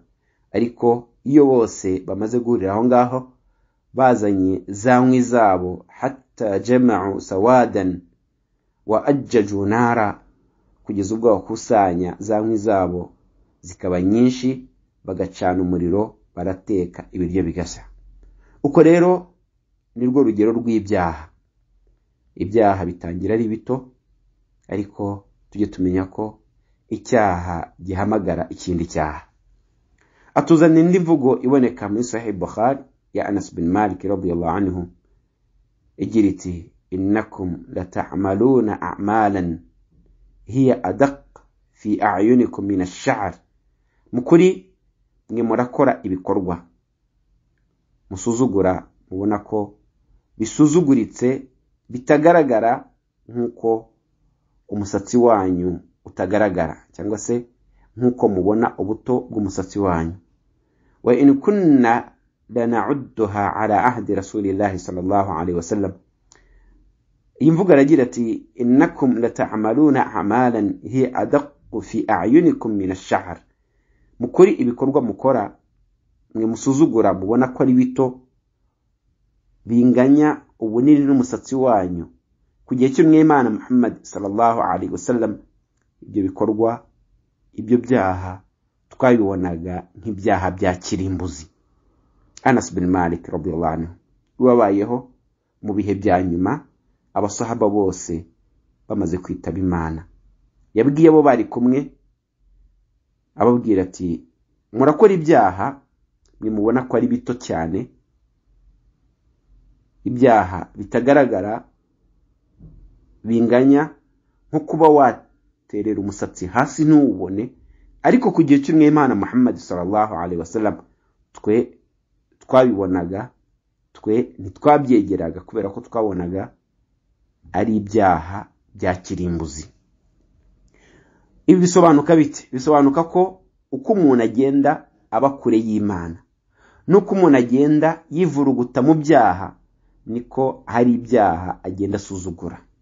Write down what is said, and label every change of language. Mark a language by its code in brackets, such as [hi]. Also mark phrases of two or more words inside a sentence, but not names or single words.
[rw] Ariko iyo bose bamaze guhurira aho ngaho bazanye za nkwi zabo, [ar] حتى جمعوا سوادا وأججوا نارا, [rw] kugeza ubwo bakusanya za nkwi zabo zikaba nyinshi, bagacana umuriro, barateka ibiryo bigashya. Uko rero nirwo rugero rw'ibyaha. Ibyaha bitangira ari bito, ariko tujye tumenya ko icyaha gihamagara ikindi cyaha. Atuzanira indi mvugo iboneka muri Sahih Bukhari ya Anas bin Malik [ar] رضي الله عنه [rw] igira iti: [ar] إنكم لتعملون أعمالا هي أدق في أعينكم من الشعر, [rw] mukuri mwe murakora ibikorwa musuzugura, mubona ko bisuzuguritse, bitagaragara nkuko umusatsi wanyu utagaragara, cyangwa se nkuko mubona ubuto bw'umusatsi wanyu. [ar] وإن كنا لنعدها على عهد رسول الله صلى الله عليه وسلم, [rw] iyi mvuga aragira ati: [ar] إنكم لتعملون أعمالا هي أدق في أعينكم من الشعر, [rw] mukuri ibikorwa mukora mwe musuzugura, mubona ko ari bito, binganya ubunini n'umusatsi wanyu. Ku gihe cy'Umwimana Muhammad [ar] صلى الله عليه وسلم, [rw] ibyo bikorwa, ibyo byaha twabibonaga nk'ibyaha bya kirimbuzi. Anas bin Malik [ar] رضي الله عنه [rw] wabayeho mu bihe bya nyuma, abasahaba bose bamaze kwitaba Imana, yabwiye abo bari kumwe, ababwira ati: murakora ibyaha mwe mubona ko ari bito cyane, ibyaha bitagaragara, binganya nko kuba waterera umusatsi hasi ntuwubone. Ariko ku gihe cy'Umwimana Muhammad [ar] صلى الله عليه وسلم [rw] twe twabibonaga, twe ntitwabyegeraga, kubera ko twabonaga ari ibyaha bya kirimbuzi. Ibi bisobanuka bite? Bisobanuka ko uko umuntu agenda aba kure y'Imana, nuko umuntu agenda yivuruguta mu byaha, niko hari ibyaha agenda asuzugura.